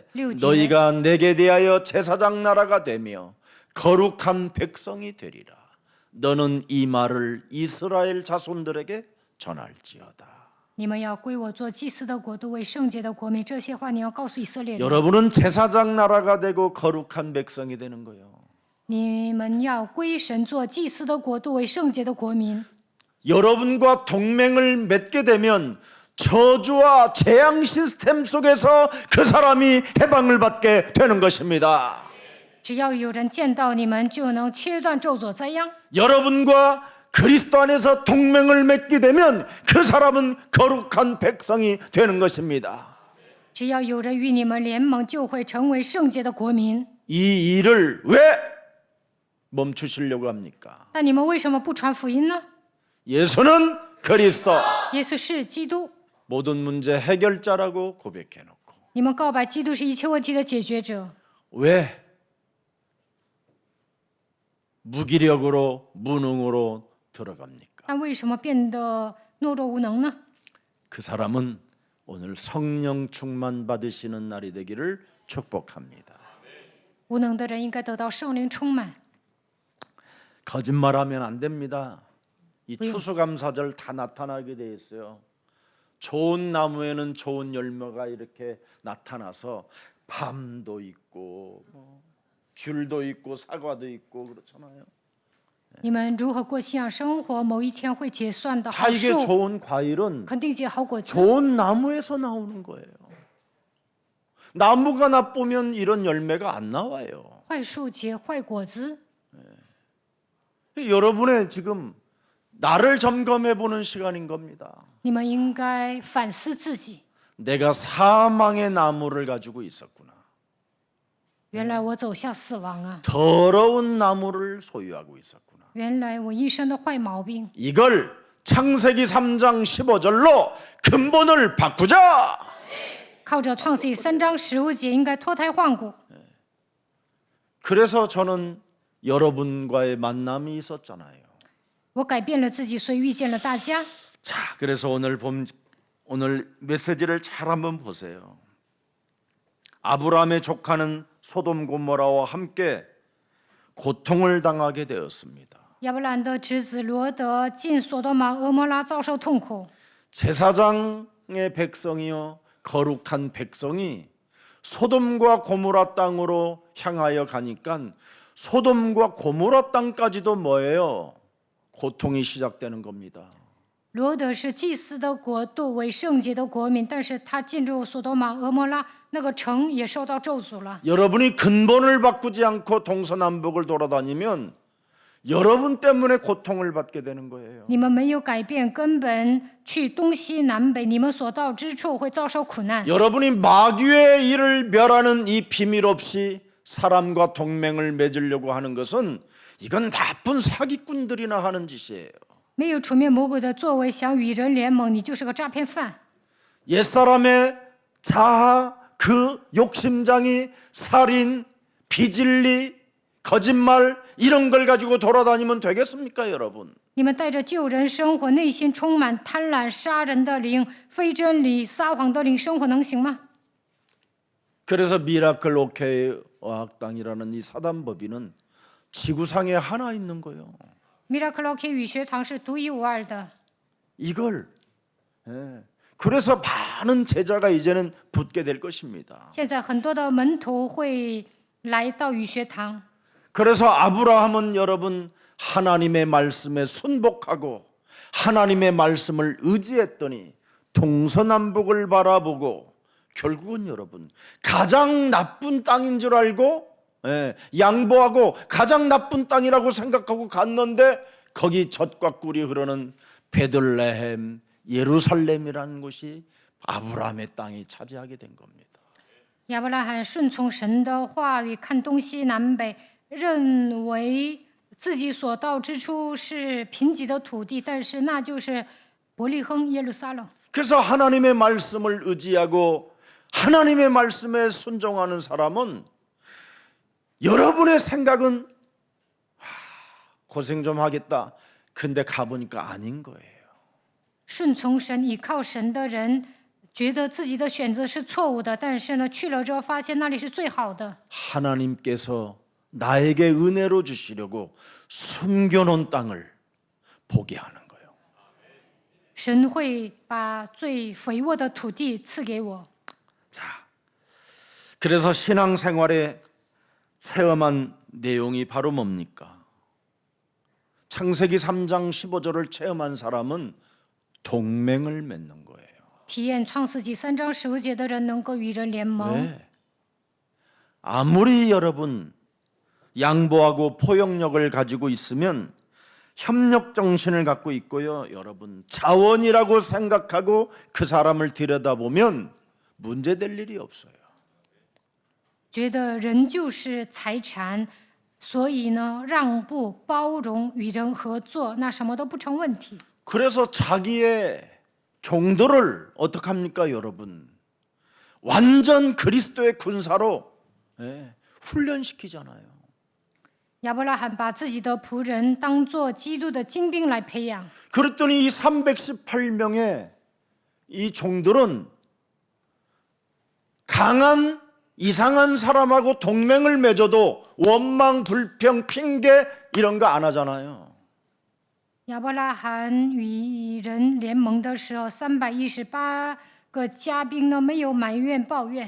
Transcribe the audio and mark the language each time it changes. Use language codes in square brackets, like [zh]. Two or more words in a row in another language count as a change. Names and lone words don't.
[zh] 六节. [ko] 너희가 내게 대하여 제사장 나라가 되며 거룩한 백성이 되리라. 너는 이 말을 이스라엘 자손들에게 전할지어다. [zh] 你们要归我做祭司的国度，为圣洁的国民。这些话你要告诉以色列人。 [ko] 여러분은 제사장 나라가 되고 거룩한 백성이 되는 거예요. [zh] 你们要归神做祭司的国度，为圣洁的国民。 [ko] 여러분과 동맹을 맺게 되면 저주와 재앙 시스템 속에서 그 사람이 해방을 받게 되는 것입니다. [zh] 只要有人见到你们，就能切断咒诅灾殃。 [ko] 여러분과 그리스도 안에서 동맹을 맺게 되면 그 사람은 거룩한 백성이 되는 것입니다. [zh] 只要有人与你们联盟，就会成为圣洁的国民。 [ko] 이 일을 왜 멈추시려고 합니까? [zh] 那你们为什么不传福音呢？ [ko] 예수는 그리스도, [zh] 耶稣是基督， [ko] 모든 문제 해결자라고 고백해놓고 [zh] 你们告白基督是一切问题的解决者， [ko] 왜 무기력으로 무능으로 들어갑니까? [zh] 但为什么变得懦弱无能呢？ [ko] 그 사람은 오늘 성령 충만 받으시는 날이 되기를 축복합니다. [zh] 无能的人应该得到圣灵充满。 [ko] 거짓말하면 안 됩니다. 이 추수감사절 다 나타나게 돼 있어요. 좋은 나무에는 좋은 열매가 이렇게 나타나서 밤도 있고 귤도 있고 사과도 있고 그렇잖아요. [zh] 你们如何过信仰生活？某一天会结算的 [ko] 다 [zh] 好 [ko] 이게 [zh] 树， [ko] 좋은 과일은 [zh] 肯定结好果子。 [ko] 좋은 나무에서 나오는 거예요. 나무가 나쁘면 이런 열매가 안 나와요. [zh] 坏树结坏果子。 [ko] 여러분의 지금 나를 점검해 보는 시간인 겁니다. [zh] 你们应该反思自己。 [ko] 내가 사망의 나무를 가지고 있었구나. [zh] 原来我走向死亡啊！ [ko] 더러운 나무를 소유하고 있었구나. [zh] 原来我一身的坏毛病。 [ko] 이걸 창세기 3장 15절로 근본을 바꾸자. [zh] 靠着创世记3章15节，应该脱胎换骨。 [ko] 그래서 저는 여러분과의 만남이 있었잖아요. [zh] 我改变了自己，所以遇见了大家。 [ko] 자, 그래서 오늘 메시지를 잘 한번 보세요. 아브라함의 조카는 소돔 고모라와 함께 고통을 당하게 되었습니다. [zh] 亚伯兰的侄子罗德进所多玛、俄摩拉遭受痛苦。 [ko] 제사장의 백성이요 거룩한 백성이 소돔과 고모라 땅으로 향하여 가니까 소돔과 고모라 땅까지도 뭐예요? 고통이 시작되는 겁니다. [zh] 罗德是祭司的国度，为圣洁的国民，但是他进入所多玛、俄摩拉那个城也受到咒诅了。 [ko] 여러분이 근본을 바꾸지 않고 동서남북을 돌아다니면 여러분 때문에 고통을 받게 되는 거예요. [zh] 你们没有改变根本，去东西南北，你们所到之处会遭受苦难。 [ko] 여러분이 마귀의 일을 멸하는 이 비밀 없이 사람과 동맹을 맺으려고 하는 것은 이건 나쁜 사기꾼들이나 하는 짓이에요. [zh] 没有除灭魔鬼的作为，想与人联盟，你就是个诈骗犯。 [ko] 옛사람의 자아, 그 욕심장이 살인, 비진리, 거짓말 이런 걸 가지고 돌아다니면 되겠습니까, 여러분? [zh] 你们带着旧人生活，内心充满贪婪、杀人的灵、非真理、撒谎的灵，生活能行吗？ [ko] 그래서 미라클 오케이 어학당이라는 이 사단법인은 지구상에 하나 있는 거예요. [zh] Miracle OK 语学堂是独一无二的。 [ko] 이걸 그래서 많은 제자가 이제는 붙게 될 것입니다. [zh] 现在很多的门徒会来到语学堂。 [ko] 그래서 아브라함은 여러분 하나님의 말씀에 순복하고 하나님의 말씀을 의지했더니 동서남북을 바라보고 결국은 여러분 가장 나쁜 땅인 줄 알고 양보하고 가장 나쁜 땅이라고 생각하고 갔는데 거기 젖과 꿀이 흐르는 베들레헴 예루살렘이라는 곳이 아브라함의 땅이 차지하게 된 겁니다. [zh] 亚伯拉罕顺从神的话语，看东西南北，认为自己所到之处是贫瘠的土地，但是那就是伯利恒耶路撒冷。 [ko] 그래서 하나님의 말씀을 의지하고 하나님의 말씀에 순종하는 사람은 여러분의 생각은 고생 좀 하겠다. 근데 가보니까 아닌 거예요. [zh] 顺从神、倚靠神的人，觉得自己的选择是错误的，但是呢，去了之后发现那里是最好的。 [ko] 하나님께서 나에게 은혜로 주시려고 숨겨놓은 땅을 보게 하는 거예요. [zh] 神会把最肥沃的土地赐给我。 [ko] 자, 그래서 신앙생활에 체험한 내용이 바로 뭡니까? 창세기 3장 15절을 체험한 사람은 동맹을 맺는 거예요. [zh] 体验创世纪3章15节的人能够与人联盟。 [ko] 네. 아무리 여러분 양보하고 포용력을 가지고 있으면 협력 정신을 갖고 있고요. 여러분 자원이라고 생각하고 그 사람을 들여다보면 문제될 일이 없어요. [zh] 觉得人就是财产，所以呢，让步、包容、与人合作，那什么都不成问题。 [ko] 그래서 자기의 종들을 어떻게 합니까, 여러분? 완전 그리스도의 군사로 훈련시키잖아요. [zh] 亚伯拉罕把自己的仆人当作基督的精兵来培养。 [ko] 그랬더니 이 318명의 이 종들은 강한 이상한 사람하고 동맹을 맺어도 원망, 불평, 핑계 이런 거 안 하잖아요. [zh] 亚伯拉罕与人联盟的时候，318个嘉宾呢没有埋怨抱怨。